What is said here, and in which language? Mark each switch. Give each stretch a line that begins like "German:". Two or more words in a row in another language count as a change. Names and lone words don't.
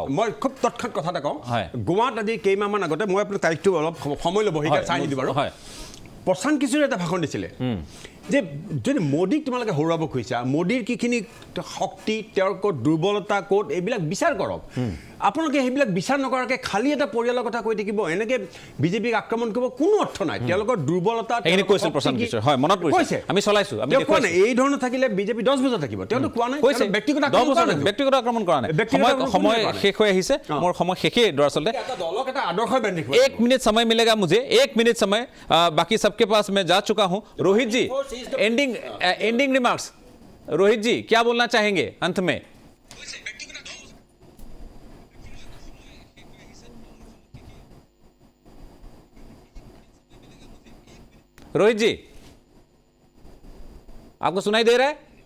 Assamese: মই খুব তৎক্ষণাৎ কথা এটা কওঁ গোৱাত আজি কেইমাহমান আগতে মই আপোনাৰ তাৰিখটো অলপ সময় ল'ব সেইকাৰণে চাই নিদিওঁ বাৰু প্ৰশান্ত কিশোৰে এটা ভাষণ দিছিলে যে যদি মোদীক তোমালোকে হৰুৱাব খুজিছা মোদীৰ কিখিনি শক্তি তেওঁৰ ক'ত দুৰ্বলতা ক'ত এইবিলাক বিচাৰ কৰক আপোনালোকে সেইবিলাক বিচাৰ নকৰাকৈ খালী এটা পৰিয়ালৰ কথা কৈ থাকিব এনেকৈ বিজেপিক আক্ৰমণ কৰিব কোনো অৰ্থ নাই তেওঁলোকৰ দুৰ্বলতা কৈছিল প্ৰশান্ত কিশোৰ হয় মনত পৰিছে আমি চলাইছোঁ এই ধৰণৰ থাকিলে বিজেপি 10 বছৰ থাকিব তেওঁতো কোৱা নাই ব্যক্তিগত আক্ৰমণ কৰা নাই সময় শেষ হৈ আহিছে মোৰ সময় শেষেই দৰাচলতে দলক এটা আদৰ্শ বান্ধি
Hindi: 1 मिनट समय मिलेगा मुझे 1 मिनट समय बाकी सबके पास मैं जा चुका हूं रोहित जी
English: ending remarks
Hindi: रोहित जी क्या बोलना चाहेंगे अंत में रोहित जी आपको सुनाई दे रहा है